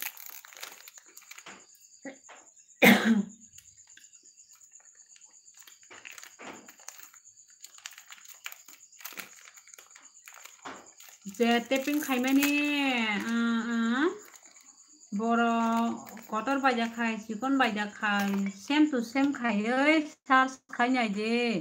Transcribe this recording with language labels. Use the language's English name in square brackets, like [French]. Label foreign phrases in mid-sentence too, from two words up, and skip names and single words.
[Kok Borok] Jete ping khaimani boro kotor baja khai sikon baja khai [English] same to same [Kok Borok] khai oi sars khai nyai je